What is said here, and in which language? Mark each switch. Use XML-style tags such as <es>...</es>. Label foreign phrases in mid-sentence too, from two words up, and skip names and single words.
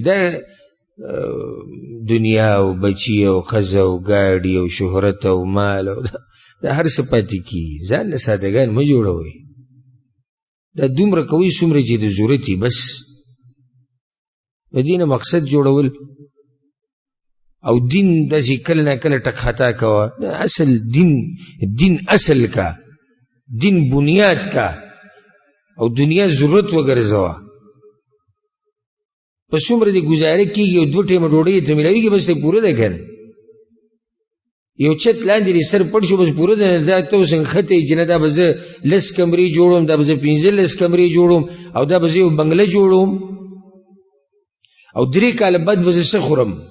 <ps>دا دنیا او بچي او ښځه او ګاډي او شهرت او مال او دا هر څه پاتې کېږي. ځان له سادهګان مه جوړوئ، دا دومره کوئ څومره چې د ضرورت وي، بس د دې نه مقصد جوړول. او دین داسې کله نه کله ټک خطا کوه. اصل دین اصل کا، دین بنیاد کا، او دنیا ضرورت وګرځوه. په څومره دې ګزاره کېږي او 2 ټیمه ډوډۍ ته میلاویږي بس ته پوره ده که نه؟ یو چت لاندې دې سر پټ شو بس پوره ده. دا ته اوس نښتې چې نه دا به زه 10 کمرې جوړوم، دا به زه 15 کمرې جوړوم، او دا به زه یو بنګله جوړوم، او 3 کاله بعد به زه څه خورم؟</ps>